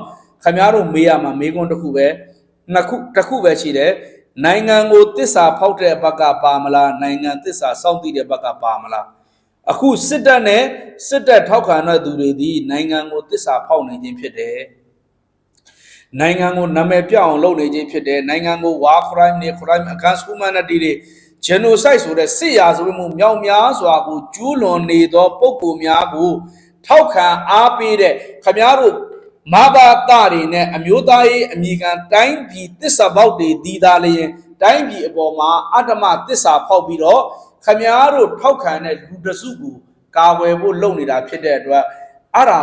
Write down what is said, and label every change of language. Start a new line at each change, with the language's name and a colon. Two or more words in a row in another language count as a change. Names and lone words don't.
Burmese: ခင်ဗျားတို့မေးရမှာမေးခွန်းတစ်ခုပဲတစ်ခုပဲရှိတယ်နိုင်ငံကိုသစ္စာဖောက်တဲ့ဘက်ကပါမလားနိုင်ငံသစ္စာစောင့်တည်တဲ့ဘက်ကပါမလားအခုစစ်တပ်နဲ့စစ် တပ်ထောက်ခံတဲ့သူတွေဒီနိုင်ငံကိုသစ္စာဖောက်နေခြင်းဖြစ်တယ်နိုင်ငံကိုနာမည်ပြောင်းအောင်လုပ်နေခြင်းဖြစ်တယ်နိုင်ငံကို war crime နဲ့
English: crime against humanity
Burmese: တွေ genocide ဆိုတဲ့စစ်ရာဇဝတ်မှုမြောက်များစွာကိုကျူးလွန်နေသောပုဂ္ဂိုလ်များကိုထောက်ခံအားပေးတဲ့ခင်ဗျားတို့မဘာတာတွေနဲ့အမျိုးသားရေးအမိခံတိုင်းပြည်သစ္စာပေါက်တွေဒီသားလျင်တိုင်းပြည်အပေါ်မှာအတ္တမသစ္စာဖောက်ပြီးတော့ခင်ဗျားတို့ထောက်ခံတဲ့လူတစုကိုကာဝယ်ဖို့လုပ်နေတာဖြစ်တဲ့အတွက်အဲ့ဒါ